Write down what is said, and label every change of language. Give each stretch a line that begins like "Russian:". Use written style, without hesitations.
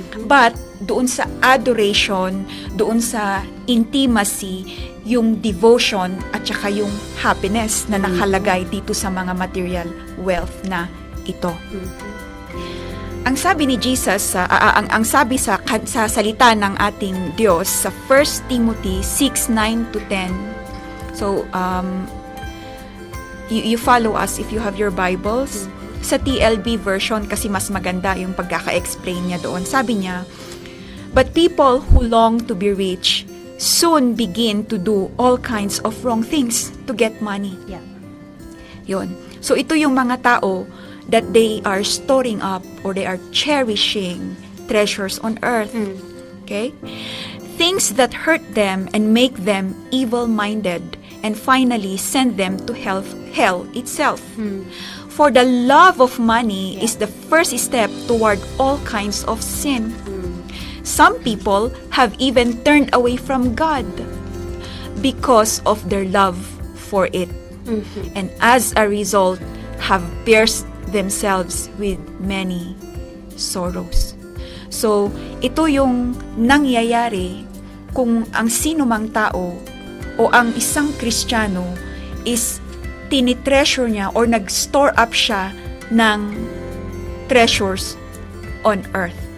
Filipino: But doon sa adoration, doon sa intimacy, yung devotion at saka yung happiness na nakalagay dito sa mga material wealth na ito. Ang sabi ni Jesus, ang sabi sa salita ng ating Diyos sa 1 Timothy 6:9 to 10.
English: So, you follow us if you have your Bibles.
Filipino: Sa TLB version kasi mas maganda yung pagkaka-explain niya doon. Sabi niya,
English: but people who long to be rich soon begin to do all kinds of wrong things to get money. Yeah.
Filipino: Yun.
English: So,
Filipino: ito yung mga tao
English: that they are storing up or they are cherishing treasures on earth. Okay? Things that hurt them and make them evil-minded and finally send them to hell itself. For the love of money is the first step toward all kinds of sin. Some people have even turned away from God because of their love for it. And as a result, have pierced themselves with many sorrows.
Filipino: So, ito yung nangyayari kung ang sino mang tao o ang isang Kristiyano is tinitreasure niya or nag-store up siya ng
English: treasures on earth.